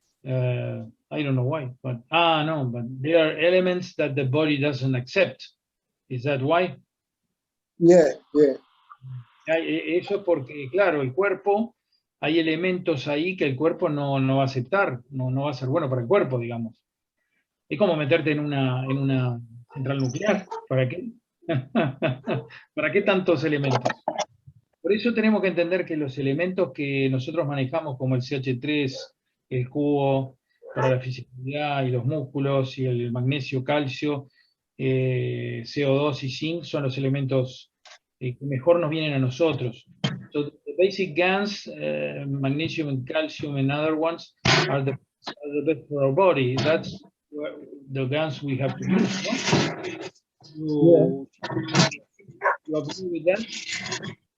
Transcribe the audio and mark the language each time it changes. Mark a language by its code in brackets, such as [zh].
[en] I don't know why, but but there are elements that the body doesn't accept. Is that why? Yeah. [es] Eso es porque, claro, el cuerpo, hay elementos ahí que el cuerpo no va a aceptar, no va a ser bueno para el cuerpo, digamos. Es como meterte en una central nuclear. ¿Para qué? ¿Para qué tantos elementos? Por eso tenemos que entender que los elementos que nosotros manejamos, como el CH3, el cubo, para la fisicalidad y los músculos, y el magnesio, calcio, CO2 y zinc, son los elementos que mejor nos vienen a nosotros. [en] So the basic GANs, magnesium and calcium and other ones, are the best for our body. That's the guns we have to use, no? Yeah. You agree with that?